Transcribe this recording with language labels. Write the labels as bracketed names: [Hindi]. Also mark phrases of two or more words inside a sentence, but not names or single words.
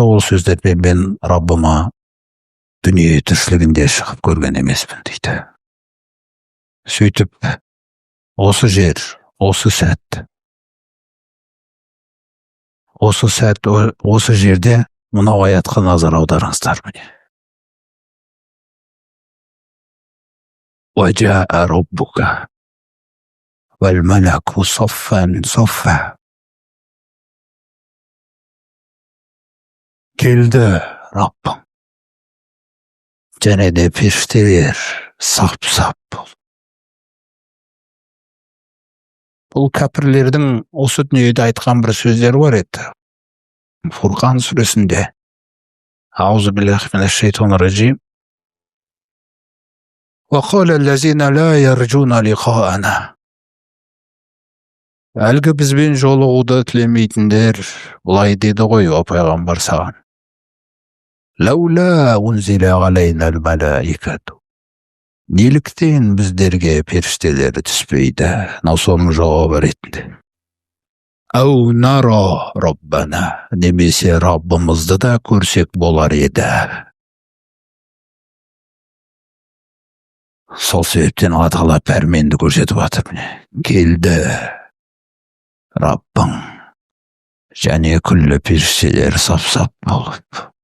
[Kazakh] Ол сөздермен мен Раббыма дүние тіршілігінде шығып көрген емеспін дейді. Сөйтіп, осы жер, осы сәт, осы жерде мынау аятқа назар аударыңыздар міне. [Arabic] وَجَاءَ رَبُّكَ وَالْمَلَكُ صَفًّا صَفًّا. [Kazakh] Келді Раббың. Және де періштелер сап-сап бол. Бұл кәпірлердің осы дүниеде айтқан бір сөздері бар еді. Фурқан сүресінде. [Arabic] أعوذ بالله من الشيطان الرجيم. وَقَالَ الَّذِينَ لَا يَرْجُونَ لِقَاءَنَا. [Kazakh] Әлгі бізбен жолығуды тілемейтіндер бұлай деді ғой, о пайғамбар саған. [Arabic] لَوْلَا أُنْزِلَ عَلَيْنَا الْمَلَائِكَةُ. [Kazakh] Неліктен біздерге періштелер түспейді? Соның жауабы ретінде. [Arabic] أَوْ نَرَى رَبَّنَا. [Kazakh] Немесе Раббымызды да көрсек болар еді. Сол себептен Алла Тағала пәрменді көрсетіп жатыр. Келді Раббың, және күллі періштелер сап-сап болып.